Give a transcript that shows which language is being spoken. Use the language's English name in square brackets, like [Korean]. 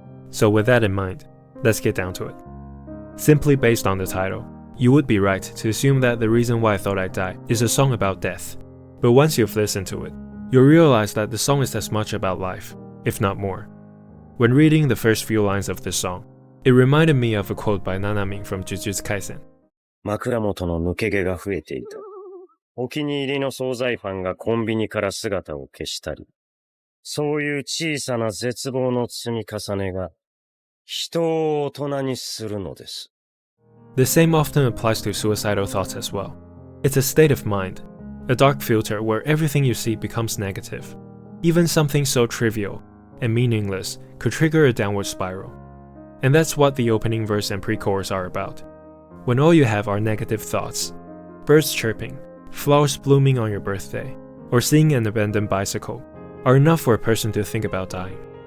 [English] So with that in mind, let's get down to it. Simply based on the title, you would be right to assume that The Reason Why I Thought I'd Die is a song about death. But once you've listened to it, you'll realize that the song is as much about life, if not more. When reading the first few lines of this song, it reminded me of a quote by Nanami from Jujutsu Kaisen. [Japanese] 枕元の抜け毛が増えていた。お気に入りの惣菜パンがコンビニから姿を消したり、そういう小さな絶望の積み重ねが人を大人にするのです。 [English] The same often applies to suicidal thoughts as well. It's a state of mind, a dark filter where everything you see becomes negative. Even something so trivial and meaningless could trigger a downward spiral. And that's what the opening verse and pre-chorus are about. When all you have are negative thoughts, birds chirping, flowers blooming on your birthday, or seeing an abandoned bicycle, are enough for a person to think about dying.